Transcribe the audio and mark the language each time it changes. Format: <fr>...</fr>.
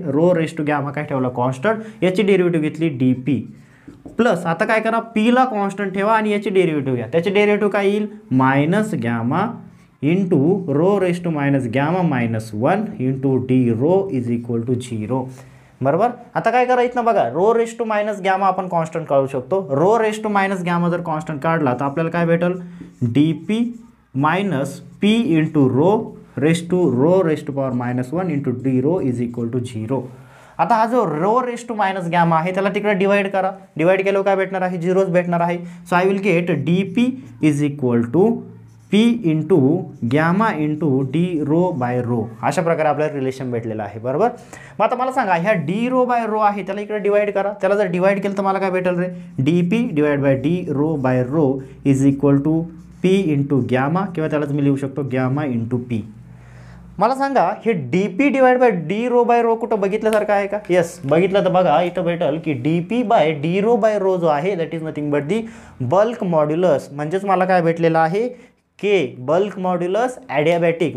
<mr>Row raise to gamma काय ठेवला? Constant. याची डेरिव्हेटिव्ह घेतली डी पी प्लस आता काय करा पीला कॉन्स्टंट ठेवा आणि याची डेरिव्हेटिव्ह घ्या. त्याची डेरिव्हेटिव्ह काय येईल? Minus gamma into rho raise to minus gamma minus 1 into D row is equal to 0. बरोबर. आता काय करायचं ना बघा row raise to minus gamma आपण कॉन्स्टंट काढू शकतो. Row raise to minus gamma जर कॉन्स्टंट काढला तर आपल्याला काय भेटेल? D P minus P into rho raise to power minus 1 into D row is equal to 0. आता हा जो row raise to minus gamma आहे त्याला तिकडे डिवाइड करा. डिवाइड केल्यावर काय भेटणार आहे? 0च भेटणार आहे.</mr> <en>So I will get d p is equal to p into gamma into d rho by rho.</en> <mr>अशा प्रकारे आपल्याला रिलेशन भेटलेलं आहे. बरोबर. मग आता मला सांगा ह्या डी रो बाय रो आहे त्याला इकडे डिवाइड करा. त्याला जर डिवाइड केलं तर मला काय भेटेल रे? D P divide by D row bye row is equal to P into gamma किंवा त्यालाच मी लिहू शकतो गॅमा इंटू पी. मला सांगा हे D P divide by D row bye row कुठं बघितल्यासारखं आहे का? येस बघितलं तर बघा इथं भेटेल की D P bye D row bye row जो आहे</mr> <en>That is nothing but the bulk modulus.</en> <mr>म्हणजेच मला काय भेटलेलं आहे? के बल्क मॉड्युलस ॲडियाबॅटिक.</mr>